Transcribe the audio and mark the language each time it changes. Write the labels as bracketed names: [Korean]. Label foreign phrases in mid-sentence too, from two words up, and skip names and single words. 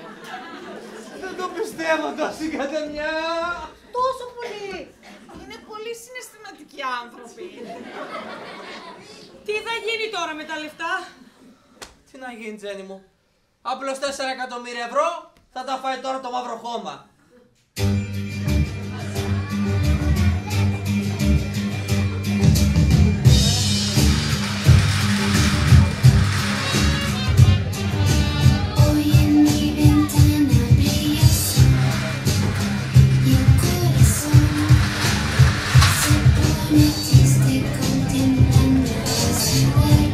[Greek] Δεν το πιστεύω τόση κατεμιά! Τόσο πολύ. Είναι πολύ συναισθηματικοί άνθρωποι. Τι θα γίνει τώρα με τα λεφτά? Τι να γίνει, Τζένι μου. Απλώς 4 εκατομμύρια ευρώ θα τα φάει τώρα το μαύρο χώμα. [Spanish] Hoy en mi ventana brilla el sol y el corazón se pone triste contemplando la ciudad.